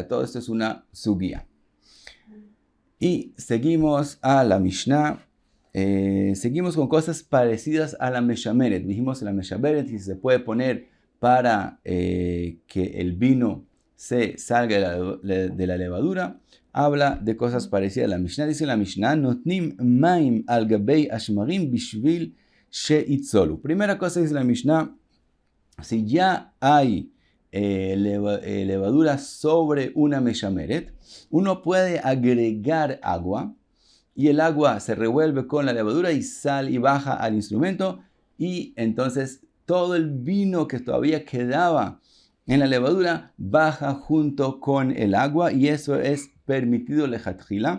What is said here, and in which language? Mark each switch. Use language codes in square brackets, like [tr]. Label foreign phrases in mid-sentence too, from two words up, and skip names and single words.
[es] Todo esto es una sugía. Y seguimos a la Mishnah. Seguimos con cosas parecidas a la Meshameret. Dijimos en la Meshameret si se puede poner para que el vino se salga de la levadura, habla de cosas parecidas a la Mishnah. Dice la Mishnah, [he] נותנים מים על גבי שמרים בשביל שיצולו. [es] Primera cosa dice la Mishnah, si ya hay levadura sobre una meshameret, uno puede agregar agua y el agua se revuelve con la levadura y sale y baja al instrumento, y entonces todo el vino que todavía quedaba en la levadura baja junto con el agua, y eso es permitido lechatchila.